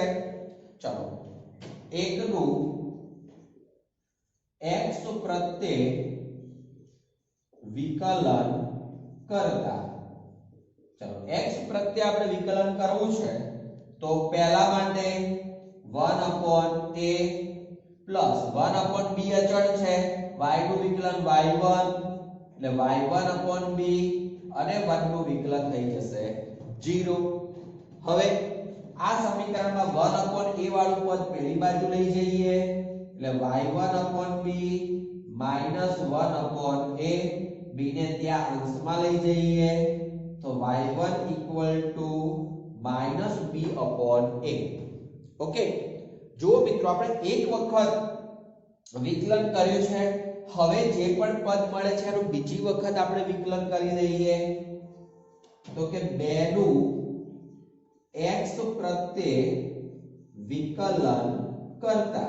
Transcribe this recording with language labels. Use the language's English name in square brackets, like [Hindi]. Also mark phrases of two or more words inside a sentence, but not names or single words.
[Gujarati] ચલો એકનું x પ્રત્યે વિકલન કરતા, ચલો x પ્રત્યે આપણે વિકલન કરવું છે તો પહેલા માટે 1/a પ્લસ 1/b અચળ છે, y નું વિકલન y1 એટલે y1/b અને 1 નું વિકલન થઈ જશે 0. હવે આ સમીકરણમાં 1/a વાળું પદ પેલી બાજુ લઈ જઈએ એટલે y1/b - 1/a, b ને ત્યાં અંશમાં લઈ જઈએ તો y1 = -b/a. ઓકે, જો મિત્રો આપણે એક વખત વિકલન કર્યું છે, હવે જે પણ પદ મળે છે એનું બીજી વખત આપણે વિકલન કરી દઈએ તો કે 2 નું x પ્રત્યે વિકલન કરતા.